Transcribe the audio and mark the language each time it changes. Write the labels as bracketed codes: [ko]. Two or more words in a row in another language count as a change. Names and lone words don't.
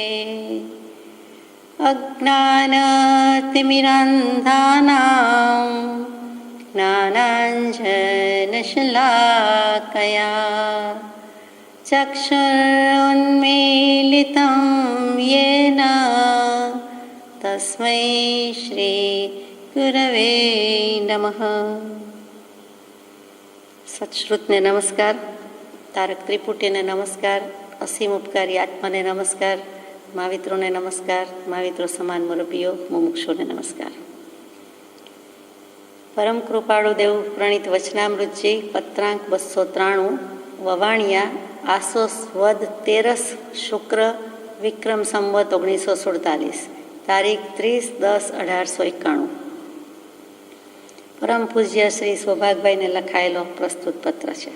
[sa] अज्ञानतिमिरान्धानां ज्ञानाञ्जनशलाकया चक्षुरुन्मीलितं येन तस्मै श्रीगुरवे नमः। [gu] સત્શ્રુતને નમસ્કાર, તારક ત્રિપુટીને નમસ્કાર, અસીમ ઉપકારી આત્માને નમસ્કાર, મહાવિત્રોને નમસ્કાર, महाविત્રો સમાન મુરબ્બીઓ, મુમુક્ષુને નમસ્કાર। પરમ કૃપાળુ દેવ પ્રણીત વચનામૃતજી પત્રાંક 293 વવાણિયા આસો વદ 13 શુક્ર વિક્રમ સંવત 1947 તારીખ 30/10/1891 પરમ પૂજ્ય શ્રી સૌભાગભાઈને લખાયેલો પ્રસ્તુત પત્ર છે।